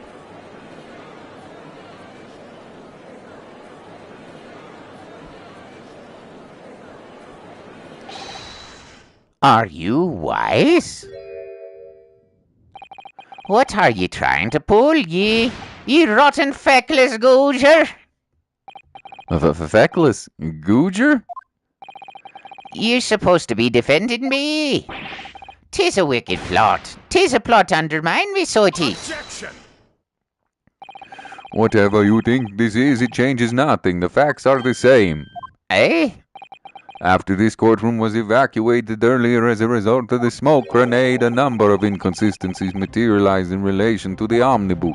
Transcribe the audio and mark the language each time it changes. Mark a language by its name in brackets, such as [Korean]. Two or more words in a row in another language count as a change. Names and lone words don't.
[English] Are you wise? What are ye trying to pull, ye rotten feckless googer? Feckless googer? You're supposed to be defending me. 'Tis a wicked plot. 'Tis a plot to undermine me, so it is. Objection! Whatever you think this is, it changes nothing. The facts are the same. Eh? After this courtroom was evacuated earlier as a result of the smoke grenade, a number of inconsistencies materialized in relation to the omnibus.